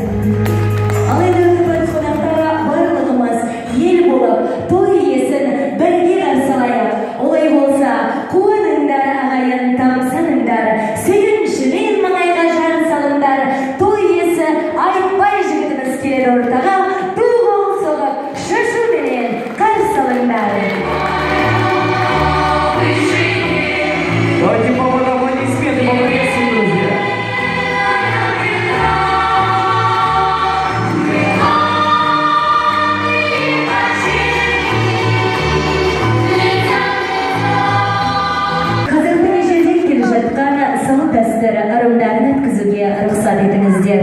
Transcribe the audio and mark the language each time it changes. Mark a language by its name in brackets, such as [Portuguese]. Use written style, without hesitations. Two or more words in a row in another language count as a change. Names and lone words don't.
[Kazakh] Ал енді үкімет қонақтары барлығымыз ел болып, той иесін бірге қарсылайық. Олай болса, қуаныңдар ағайын, тамсаныңдар, сүйіншімен маңайға жар салыңдар. Той иесі айтпай жігітіміз келеді ортаға, ду-қол соғып, шашуменен қарсы алыңдар. [Russian] Давайте поводу аплодисменты поприветствуем, друзья. [Kazakh] Қазірдің ежелден келе жатқан салт дәстүрі ырымдарын өткізуге рұқсат етіңіздер.